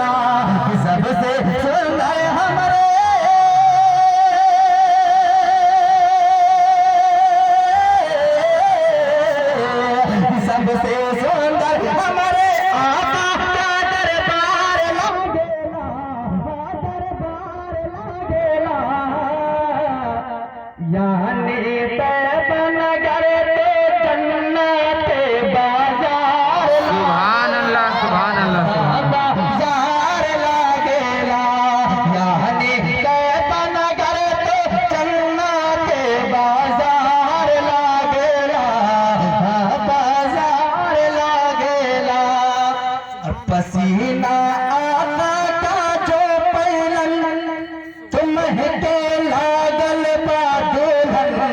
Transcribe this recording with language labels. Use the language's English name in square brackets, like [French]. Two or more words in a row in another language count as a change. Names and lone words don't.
[Bhojpuri] कि सबसे सुंदर हमारे सबसे सुंदर हमारे आका का दरबार लागेला। दरबार लागेला। यानी तैबा नगर तो जन्नत बाजार। [Arabic] سبحان الله سبحان الله سبحان الله. [Bhojpuri] बाजार लागेला। यानी तैबा नगर तो जन्नत बाजार लागेला। बाजार लागेला। और पसीना आका का जो पैलन तुम्हें लागल बा दुल्हन।